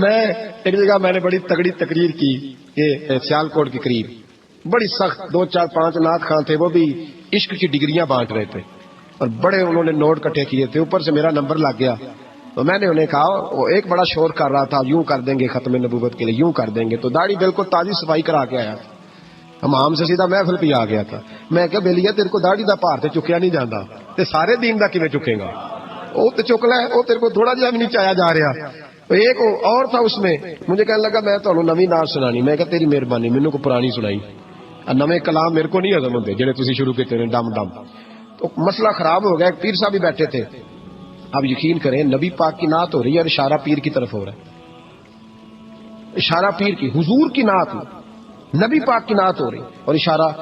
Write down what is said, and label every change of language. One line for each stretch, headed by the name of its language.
Urdu: میں ایک جگہ میں نے بڑی تگڑی تقریر کی, یہ سیالکوٹ کے قریب, بڑی سخت 2 4 5 نعت خان تھے, وہ بھی عشق کی ڈگریاں بانٹ رہے تھے اور بڑے انہوں نے نوٹ کٹھے کیے تھے. اوپر سے میرا نمبر لگ گیا تو میں نے انہیں کہا, وہ ایک بڑا شور کر رہا تھا, یوں کر دیں گے ختم نبوت کے لیے, یوں کر دیں گے. تو داڑھی بالکل تازی صفائی کرا کے آیا, ہم سے سیدھا محفل پہ آ گیا تھا.
Punjabi: میں کہ بیلیا تیرے کو داڑھی دا پار تے چکیا نہیں جاتا, تے سارے دین دا کیویں چکے گا؟ وہ تے چک لے, وہ تیرے کو تھوڑا جہا بھی نہیں چایا جا رہا.
Urdu: ایک اور تھا اس میں, مجھے کہنے لگا میں تمہیں نویں نعت سنانی.
Punjabi: میں کہا تیری مہربانی, مینوں کو پرانی سنائی, نویں کلام میرے کو نہیں ہضم ہوندے جڑے تسی شروع کیتے نے ڈم ڈم.
Urdu: تو مسئلہ خراب ہو گیا. ایک پیر صاحب بھی بیٹھے تھے. اب یقین کریں نبی پاک کی نعت ہو رہی ہے اور اشارہ پیر کی طرف ہو رہا ہے, اشارہ پیر کی, حضور کی نعت, نبی پاک کی نعت ہو رہی اور اشارہ.